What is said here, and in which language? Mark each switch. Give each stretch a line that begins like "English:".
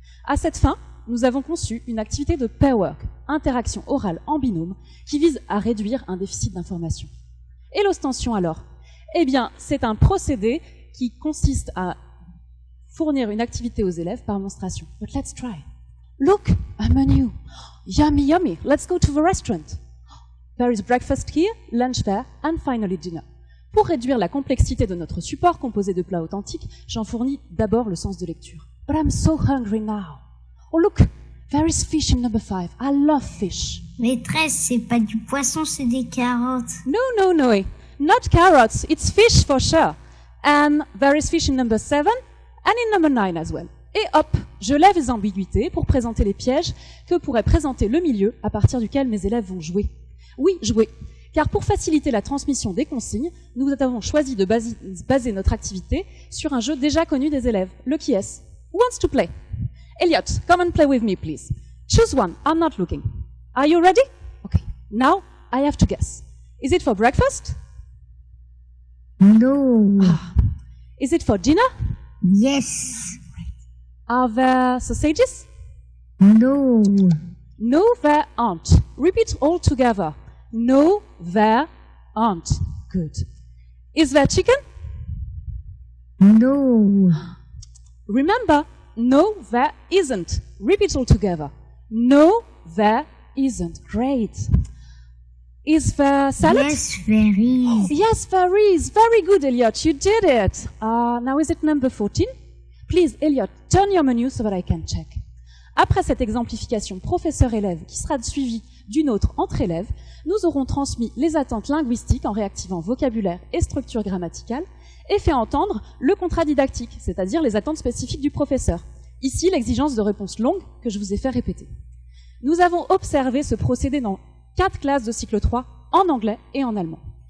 French: À cette fin, nous avons conçu une activité de pair work, interaction orale en binôme, qui vise à réduire un déficit d'information. Et l'ostension alors? Eh bien, c'est un procédé qui consiste à fournir une activité aux élèves par monstration.
English: But let's try. Look, a menu. Yummy, yummy. Let's go to the restaurant. There is breakfast here, lunch there, and finally dinner.
French: Pour réduire la complexité de notre support composé de plats authentiques, j'en fournis d'abord le sens de lecture.
English: But I'm so hungry now. Oh look, there is fish in number 5. I love fish.
French: Maîtresse, c'est pas du poisson, c'est des carottes.
English: No, not carrots. It's fish for sure. And there is fish in number 7 and in number 9 as well.
French: Et hop, je lève les ambiguïtés pour présenter les pièges que pourrait présenter le milieu à partir duquel mes élèves vont jouer. Oui, jouer. Car pour faciliter la transmission des consignes, nous avons choisi de baser notre activité sur un jeu déjà connu des élèves, le qui est.
English: Who wants to play? Elliot, come and play with me, please. Choose one. I'm not looking. Are you ready? Okay. Now, I have to guess. Is it for breakfast? No. Is it for dinner? Yes. Are there sausages? No. No, there aren't. Repeat all together. No, there aren't. Good. Is there chicken? No. Remember, no, there isn't. Repeat all together. No, there isn't. Great. Is there salad? Yes, there is. Yes, there is. Very good, Elliot. You did it. Now is it number 14? Please, Elliot, turn your menu so that I can check.
French: Après cette exemplification professeur-élève qui sera suivie d'une autre entre élèves, nous aurons transmis les attentes linguistiques en réactivant vocabulaire et structure grammaticale et fait entendre le contrat didactique, c'est-à-dire les attentes spécifiques du professeur. Ici, l'exigence de réponse longue que je vous ai fait répéter. Nous avons observé ce procédé dans 4 classes de cycle 3 en anglais et en allemand.